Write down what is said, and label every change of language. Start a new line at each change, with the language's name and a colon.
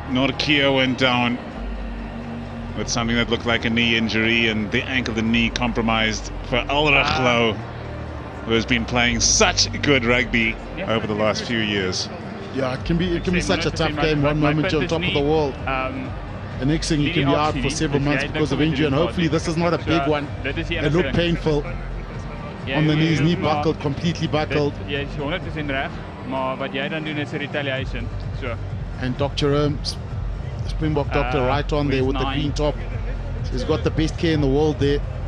English: Norkia went down with something that looked like a knee injury, and the ankle and knee compromised for El Rakhlo, who has been playing such good rugby over the last few years. Yeah, it can be such a tough game. One moment you're on top of the world, the next thing you can be out for several months because of injury, and hopefully this is not a big one. It looked painful on the knees, knee buckled, completely buckled.
Afrikaans: Jy is 100% reg, maar wat jy dan doen is 'n retaliation.
English: So. And Dr. Holmes, the Springbok doctor, right on there with the green top. He's got the best care in the world there.